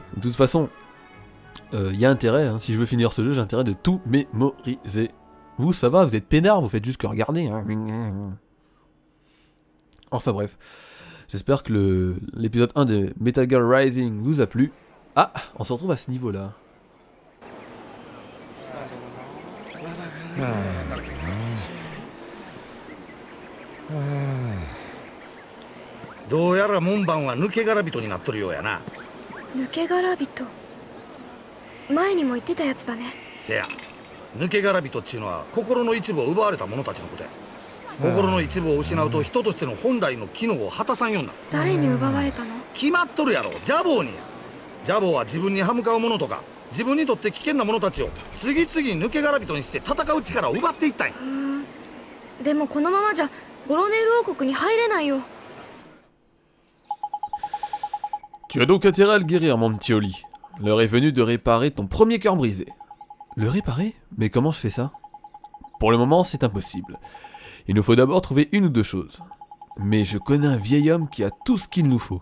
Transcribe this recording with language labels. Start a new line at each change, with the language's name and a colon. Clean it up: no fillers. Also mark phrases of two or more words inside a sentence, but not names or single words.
French: De toute façon, y a intérêt, hein. Si je veux finir ce jeu, j'ai intérêt de tout mémoriser. Vous, ça va, vous êtes peinard, vous faites juste que regarder. Hein. Enfin bref, j'espère que l'épisode 1 de Metal Gear Rising vous a plu. Ah, on se retrouve à ce niveau-là.
Japanese: どうやら門番は抜け殻人になっとるようやな。抜け殻人、前にも言ってたやつだね。せや、抜け殻人っちゅうのは心の一部を奪われた者たちのことや。心の一部を失うと人としての本来の機能を果たさんようになる。誰に奪われたの？決まっとるやろ、ジャボーにや。ジャボーは自分に歯向かう者とか自分にとって危険な者たちを次々抜け殻人にして戦う力を奪っていったんや。でもこのままじゃゴロネール王国に入れないよ。
French: Tu as donc intérêt à le guérir, mon petit Oli. L'heure est venue de réparer ton premier cœur brisé. Le réparer? Mais comment je fais ça? Pour le moment, c'est impossible. Il nous faut d'abord trouver une ou deux choses. Mais je connais un vieil homme qui a tout ce qu'il nous faut.